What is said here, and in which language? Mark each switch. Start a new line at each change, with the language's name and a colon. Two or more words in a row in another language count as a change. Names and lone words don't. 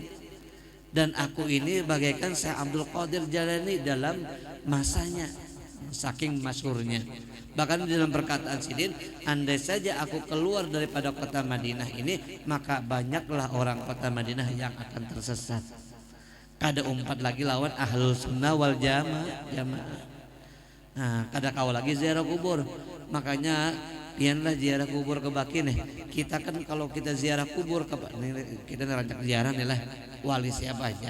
Indonesian: Dan aku ini bagaikan Syekh Abdul Qadir Jalani dalam masanya, saking masyhurnya. Bahkan di dalam perkataan Sidin, andai saja aku keluar daripada kota Madinah ini, maka banyaklah orang kota Madinah yang akan tersesat.
Banjar: Kada umpat lagi lawan
Arabic: أهل السنة والجماعة.
Banjar: Nah, kada kau lagi ziarah kubur. Makanya pianlah ziarah kubur ke Baki nih. Kita kan kalau kita ziarah kubur ke kita ngerancak ziarah nih lah wali siapa aja.